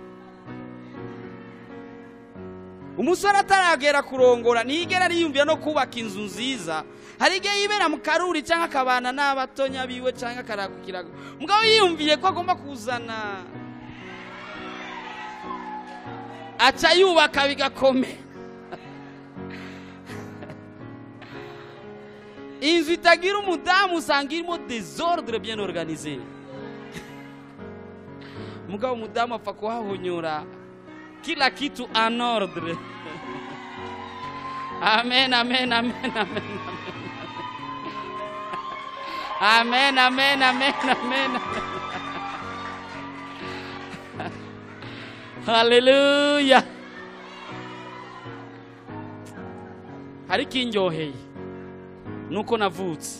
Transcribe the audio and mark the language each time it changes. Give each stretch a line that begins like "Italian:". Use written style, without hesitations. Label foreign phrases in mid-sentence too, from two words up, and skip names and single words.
Rundi: Umusore ataragera kurongora nigera ariyumvira no kubaka inzu nziza, hari igihe yibera mu karuri cyangwa akabana n'abatonya biwe cyangwa akarakukira. Mugabo yiyumviye ko agomba kuzana, aca yubaka bigakomera. Inzu itagira umudamu usanga irimo
French: désordre bien organisé.
Rundi: Mugabo umudamu apfa kuhahonyora
Swahili: kila kitu
French: en ordre. Amen amen amen amen. Amen amen amen amen. Hallelujah.
Rundi: Hari kinjoheye nuko navutse.